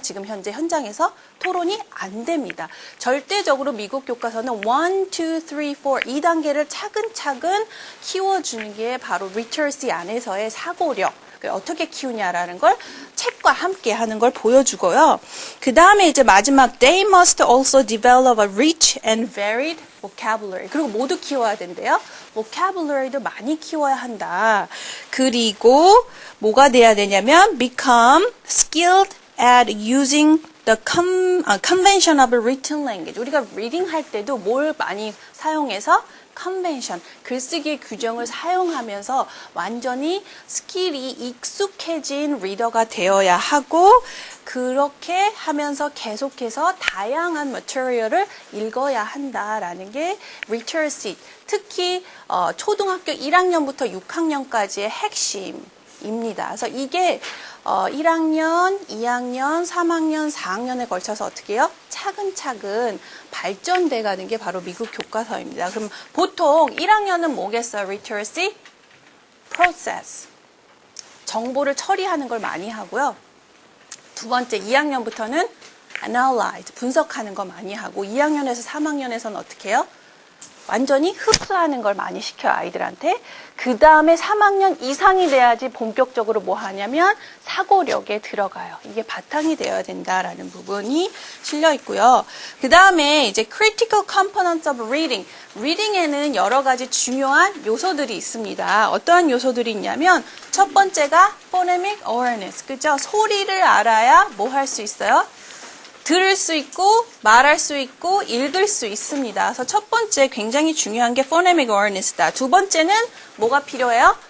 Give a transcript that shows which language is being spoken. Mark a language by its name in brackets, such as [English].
[Korean] 지금 현재 현장에서 토론이 안 됩니다. 절대적으로 미국 교과서는 1, 2, 3, 4 이 단계를 차근차근 키워주는 게 바로 literacy 안에서의 사고력. 어떻게 키우냐라는 걸 책과 함께 하는 걸 보여주고요. 그 다음에 이제 마지막 [English] they must also develop a rich and varied vocabulary. [Korean] 그리고 모두 키워야 된대요. vocabulary도 많이 키워야 한다. 그리고 뭐가 돼야 되냐면 [English] become skilled at using the convention of written language. [Korean] 우리가 reading 할 때도 뭘 많이 사용해서 컨벤션, 글쓰기 규정을 사용하면서 완전히 스킬이 익숙해진 리더가 되어야 하고 그렇게 하면서 계속해서 다양한 머티리얼을 읽어야 한다라는 게 literacy, 특히 초등학교 1학년부터 6학년까지의 핵심이 입니다. 그래서 이게 1학년, 2학년, 3학년, 4학년에 걸쳐서 어떻게 해요? 차근차근 발전돼 가는 게 바로 미국 교과서입니다. 그럼 보통 1학년은 뭐겠어요? [English] literacy process. [Korean] 정보를 처리하는 걸 많이 하고요. 두 번째 2학년부터는 analyze, 분석하는 거 많이 하고 2학년에서 3학년에서는 어떻게 해요? 완전히 흡수하는 걸 많이 시켜요, 아이들한테. 그 다음에 3학년 이상이 돼야지 본격적으로 뭐 하냐면 사고력에 들어가요. 이게 바탕이 되어야 된다라는 부분이 실려 있고요. 그 다음에 이제 [English] critical components of reading. [Korean] reading에는 여러 가지 중요한 요소들이 있습니다. 어떠한 요소들이 있냐면 첫 번째가 phonemic awareness. 그죠? 소리를 알아야 뭐 할 수 있어요? 들을 수 있고 말할 수 있고 읽을 수 있습니다. 그래서 첫 번째 굉장히 중요한 게 phonemic awareness다. 두 번째는 뭐가 필요해요?